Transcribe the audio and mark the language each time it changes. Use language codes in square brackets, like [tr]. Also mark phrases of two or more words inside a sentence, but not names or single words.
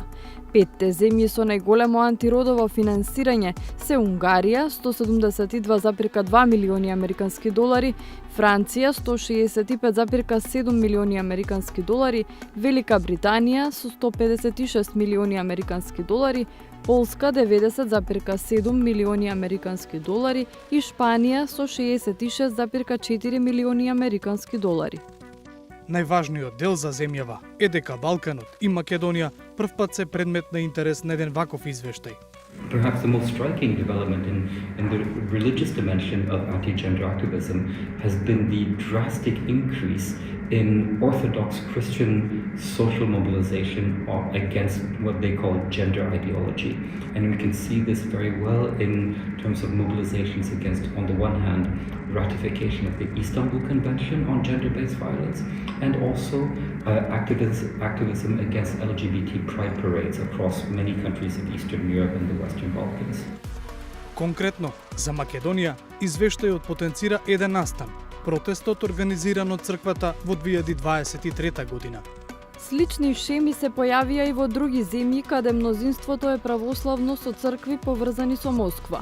[mk] Петте земји со најголемо антиродово финансирање се Унгарија 172,2 милиони американски долари, Франција 165,7 милиони американски долари, Велика Британија со 156 милиони американски долари, Полска 90,7 милиони американски долари и Шпанија со 66,4 милиони американски долари. Најважниот дел за земјава е дека Балканот и Македонија првпат се предмет на интерес на еден ваков извештај. [en] Perhaps the most striking development in the religious dimension of anti-gender activism has been the drastic increase in Orthodox Christian social mobilization against what they call gender ideology. And we can see this very well in terms of mobilizations against, on the one hand, ratification of the Istanbul Convention on gender-based violence, and also activism against LGBT pride parades across many countries of Eastern Europe and the Western Balkans. [mk] Конкретно, за Македонија, извештајот потенцира еден настан, протестот организиран од црквата во 2023 година. Слични шеми се појавија и во други земји каде мнозинството е православно со цркви поврзани со Москва.